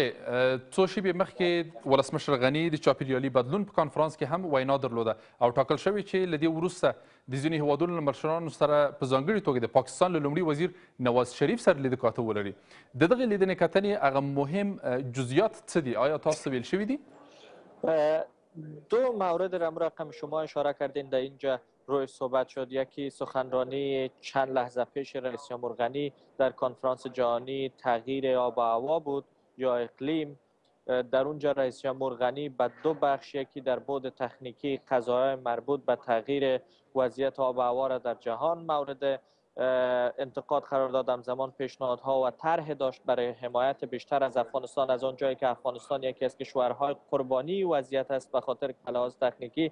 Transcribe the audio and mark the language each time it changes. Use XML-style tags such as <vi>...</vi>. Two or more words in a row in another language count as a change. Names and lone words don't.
<ps>څو شېبې مخکې ولسمشر غني د چاپیریالي بدلون په کانفرانس کې هم وینا درلوده او ټاکل شوی چې له دې وروسته د ځینو هیوادونو له مشرانو سره په ځانګړي توګه د پاکستان له لومړي وزیر نواز شریف سره لیده کاته ولري. د دغې لیدنې کتنې هغه مهم جزئیات څه دي؟ آیا تاسو ویل شوي دي؟</ps> <fa>دو مورد را رقم شما اشاره کردین در اینجا روی صحبت شد. یکی سخنرانی چند لحظه پیش رئیس جمهور غنی در کنفرانس جهانی تغییر آب و هوا بود یا اقلیم. در اونجا رئیس جمهور غنی به دو بخش، یکی در بعد تکنیکی قضایا مربوط به تغییر وضعیت آب و هوا را در جهان مورد انتقاد قرار داد، همزمان پیشنهادها و طرح داشت برای حمایت بیشتر از افغانستان، از آنجایی که افغانستان یکی از کشورهای قربانی وضعیت است به خاطر لحاظ تکنیکی.</fa>